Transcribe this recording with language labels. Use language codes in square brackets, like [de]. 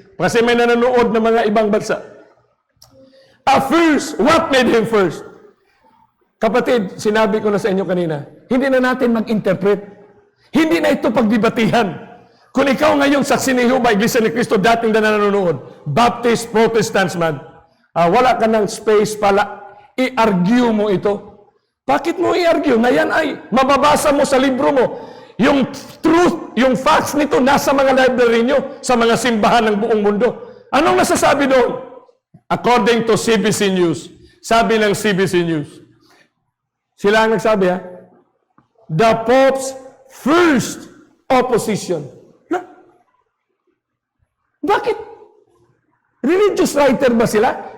[tl] Kasi may nanonood ng mga ibang bansa. [en] First, what made him first? [tl] Kapatid, sinabi ko na sa inyo kanina, hindi na natin mag-interpret. Hindi na ito pagdibatihan. Kung ikaw ngayon saksi ni Jehovah, Iglesia ni Kristo, dating na nanonood, Baptist, Protestants man, wala ka ng space pala i-argue mo ito. Bakit mo i-argue? Na yan ay mababasa mo sa libro mo. Yung truth, yung facts nito nasa mga library nyo, sa mga simbahan ng buong mundo. Anong nasasabi doon? [en] According to CBC News, [tl] sabi ng CBC News, sila ang nagsabi [en] the Pope's first opposition. [tl] Bakit? Religious writer ba sila?